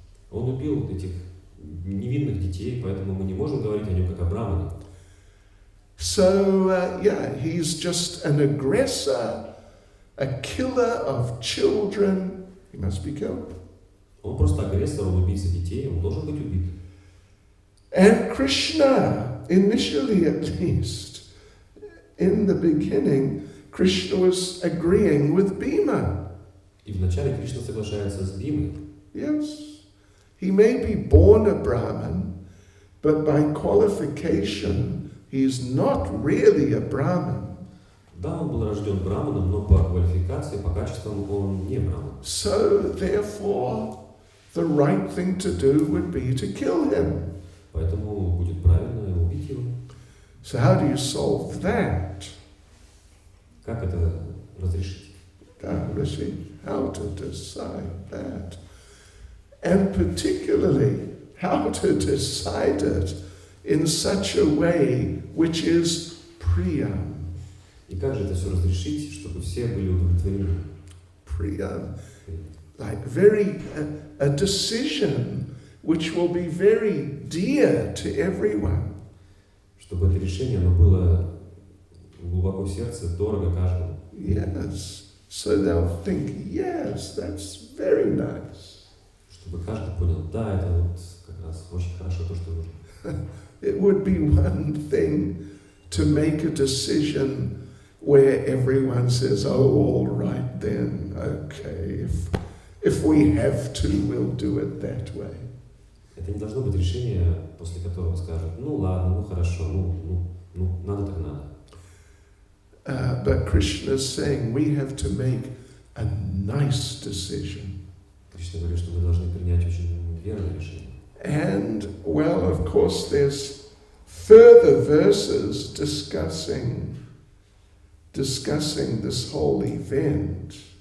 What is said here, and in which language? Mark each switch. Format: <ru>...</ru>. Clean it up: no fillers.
<ru>Он убил этих невинных детей, поэтому мы не можем говорить о нем как о брамане.</ru> <en>So, he's just an aggressor, a killer of children. He must be killed.</en> <ru>Он просто агрессор, он убийца детей, он должен быть убит.</ru> <en>And Krishna, initially at least, in the beginning, Krishna was agreeing with Bhima.</en> <ru>И вначале Кришна соглашается с Бхимой.</ru> <en>Yes. He may be born a Brahmin, but by qualification, he's not really a Brahmin.</en> <ru>Да, он был рожден браманом, но по квалификации, по качествам он не браман.</ru> <en>So, therefore, the right thing to do would be to kill him.</en> <ru>Поэтому будет правильно убить его.</ru> <en>So how do you solve that?</en> <ru>Как это разрешить?</ru> <en>Rishi, how to decide that? And particularly, how to decide it in such a way which is priyam.</en> <ru>И как же это все разрешить, чтобы все были удовлетворены?</ru> <en>Priyam. Like a decision which will be very dear to everyone.</en> <ru>Чтобы это решение, оно было глубоко в сердце, дорого каждому.</ru> <en>Yes. So they'll think, yes, that's very nice.</en> <ru>Чтобы каждый понял, да, это вот как раз очень хорошо то, что нужно.</ru> <en>It would be one thing to make a decision where everyone says, oh, all right then, okay, if we have to, we'll do it that way.</en> <ru>Это не должно быть решение, после которого скажут, ну ладно, ну хорошо, ну надо так надо.</ru> <en>But Krishna is saying we have to make a nice decision.</en> <ru>Кришна говорит, что мы должны принять очень верное решение.</ru> <en>And, well, of course, there's further verses discussing this whole event.</en>